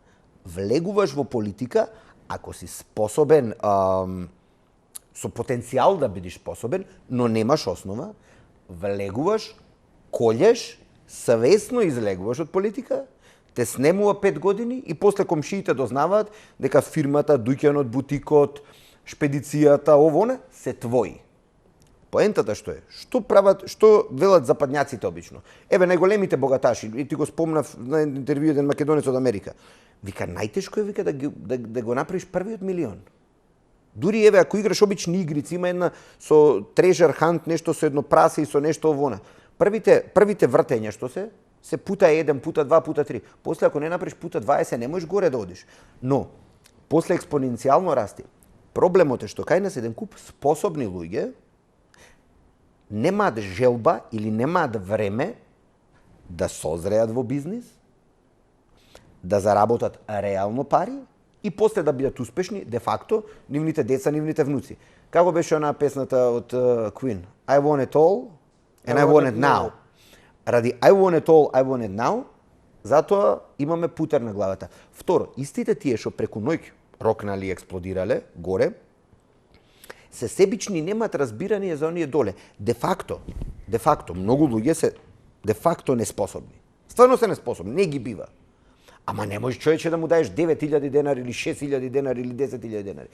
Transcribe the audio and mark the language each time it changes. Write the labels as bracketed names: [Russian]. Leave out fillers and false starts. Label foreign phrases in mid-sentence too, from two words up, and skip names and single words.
[Macedonian] Влегуваш во политика ако си способен, со потенцијал да бидеш способен, но немаш основа, влегуваш, колеш, свесно излегуваш од политика, те снемува 5 години и после комшиите дознаваат дека фирмата, дуќанот, бутикот, шпедицијата, ово не, се твои. Поентата што е? Што прават, што велат западњаците обично? Еве најголемите богаташи, и ти го спомнав на интервју еден македонец од Америка. Вика најтешко е вика да го направиш првиот милион. Дури еве ако играш обични игрици, има една со [English] treasure hunt, [Macedonian] нешто со едно прасе и со нешто овона. Првите вртења што се пута 1, пута 2, пута 3. После ако не направиш пута 20, не можеш горе да одиш. Но после експоненцијално расти. Проблемот е што кај нас еден куп способни луѓе немаат желба или немаат време да созреат во бизнис, да заработат реално пари и после да бидат успешни, де факто, нивните деца, нивните внуци. Како беше онаа песната од Queen? [English] I want it all and I want it now. Ради I want it all, I want it now, [Macedonian] затоа имаме путер на главата. Второ, истите тие што преку ноќ рокнали и експлодирале горе, се себични, немаат разбирање за оние доле. Де факто, многу луѓе се де факто неспособни. Стварно се неспособни, не ги бива. Ама не можеш човече да му даеш 9.000 денари или 6.000 денари или 10.000 денари.